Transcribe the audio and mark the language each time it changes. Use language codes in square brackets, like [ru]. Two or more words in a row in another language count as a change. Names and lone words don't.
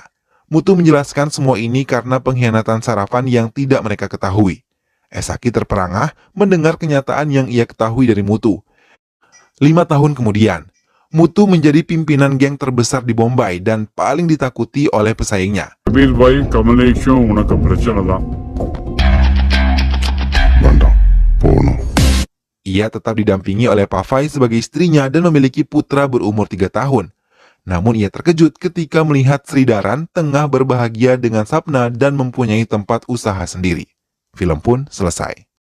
[id] Mutu menjelaskan semua ini karena pengkhianatan Sarafan yang tidak mereka ketahui. Esaki terperangah mendengar kenyataan yang ia ketahui dari Mutu. 5 tahun kemudian, Mutu menjadi pimpinan geng terbesar di Bombay dan paling ditakuti oleh pesaingnya. [ta] கபீர் பாய் கமலேஷும் உனக்கு பிரச்சனை தான். வேண்டாம் போகணும். [id] Ia tetap didampingi oleh Pavai sebagai istrinya dan memiliki putra berumur 3 tahun. Namun ia terkejut ketika melihat Sri Daran tengah berbahagia dengan Sapna dan mempunyai tempat usaha sendiri. Film pun selesai.